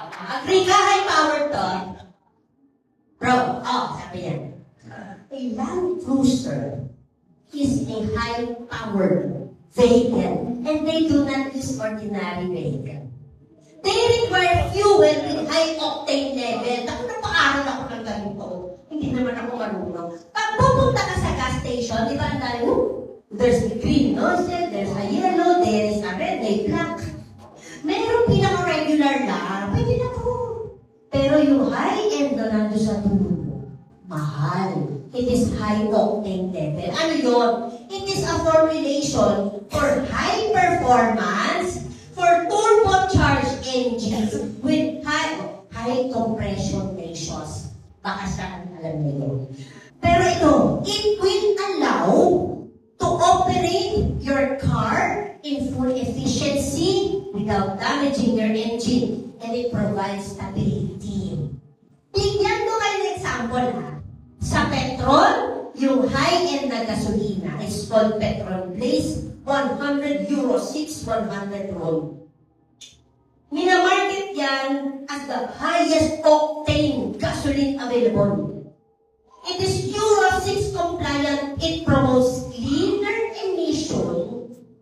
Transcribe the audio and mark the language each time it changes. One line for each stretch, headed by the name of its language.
Filipino: Agree ka, high-power to? Bro, sabi yan.
English: A Land Cruiser is a high-powered vehicle, and they do not use ordinary vehicle. They require fuel with high-octane level.
Filipino: Ako napaaral ako ng ganito. Hindi naman ako marunong. Pag pupunta ka sa gas station, di ba ang dali mo?
English: There's a green nozzle, there's a yellow, there is a red,
Filipino: may black. Meron pinaka-regular lang, pwede na po. Pero yung high-end na nandun sa dulo, mahal.
English: It is high-octane level.
Filipino: Ano yun?
English: It is a formulation for high performance, for turbocharged engines with high compression ratios.
Filipino: Baka saan alam niyo. Pero ito,
English: it will allow to operate your car in full efficiency without damaging your engine, and it provides stability.
Filipino: Bigyan ko kayo ng example ha. Sa petrol, yung high-end na gasolina
English: is called
Filipino: Petrol Blaze 100 Euro 6 100 roll. Minamarket yan
English: as the highest octane gasoline available. It is Euro 6 compliant. It promotes cleaner emission.